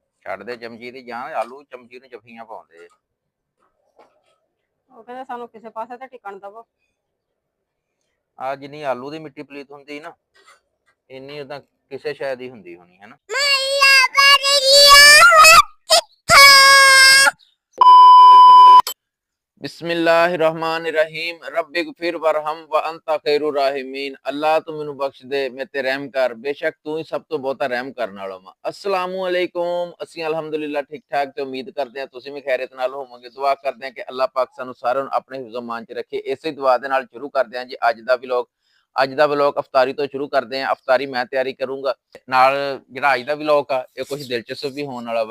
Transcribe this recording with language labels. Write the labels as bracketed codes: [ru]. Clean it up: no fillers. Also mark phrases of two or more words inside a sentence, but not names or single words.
[pa] ਛੱਡ ਦੇ ਚਮਚੀ ਦੀ ਜਾਨ, ਆਲੂ ਚਮਚੀ ਨੂੰ ਜੱਫੀਆਂ ਪਾਉਂਦੇ। ਉਹ ਕਹਿੰਦੇ ਸਾਨੂੰ ਕਿਸੇ ਪਾਸੇ ਤੇ ਟਿਕਣ ਦਵੋ। ਆ ਜਿੰਨੀ ਆਲੂ ਦੀ ਮਿੱਟੀ ਪਲੀਤ ਹੁੰਦੀ ਨਾ, ਇੰਨੀ ਉਦਾਂ ਕਿਸੇ ਸ਼ੈ ਦੀ ਹੁੰਦੀ ਹੋਣੀ ਹੈ ਨਾ। [ar] بسم الله الرحمن الرحيم رب اغفر وارحم وأنت خير الراحمين. [pa] ਅੱਲਾਹ ਤੂ ਮੈਨੂੰ ਬਖ਼ਸ਼ ਦੇ, ਮੈਂ ਤੇ ਰਹਿਮ ਕਰ, ਬੇਸ਼ੱਕ ਤੂ ਹੀ ਸਭ ਤੋਂ ਬਹੁਤਾ ਰਹਿਮ ਕਰਨੇ ਵਾਲਾ ਵਾ। [ar] السلام عليكم. [pa] ਅਸੀਂ ਅਲਹਮਦੁਲਿल्लाह ਠੀਕ ਠਾਕ ਤੇ ਉਮੀਦ ਕਰਦੇ ਹਾਂ ਤੁਸੀਂ ਵੀ ਖੈਰਿयत ਨਾਲ ਹੋਵੋਗੇ। ਦੁਆ ਕਰਦੇ ਹਾਂ ਕਿ ਅੱਲਾਹ ਪਾਕ ਸਾਨੂੰ ਸਾਰਿਆਂ ਨੂੰ ਆਪਣੇ ਹਿਫਜ਼ ਮਾਨ ਚ ਰੱਖੇ। ਇਸੇ ਦੁਆ ਦੇ ਨਾਲ ਸ਼ੁਰੂ ਕਰਦੇ ਹਾਂ ਜੀ ਅੱਜ ਦਾ ਵਲੌਗ ਅਫਤਾਰੀ ਤੋਂ ਸ਼ੁਰੂ ਕਰਦੇ ਹਾਂ। ਅਫਤਾਰੀ ਮੈਂ ਤਿਆਰੀ ਕਰੂੰਗਾ, ਨਾਲ ਜਿਹੜਾ ਅੱਜ ਦਾ ਵਲੌਗ ਆ ਇਹ ਕੁਝ ਦਿਲਚਸਪ ਵੀ ਹੋਣ ਵਾਲਾ ਵਾ।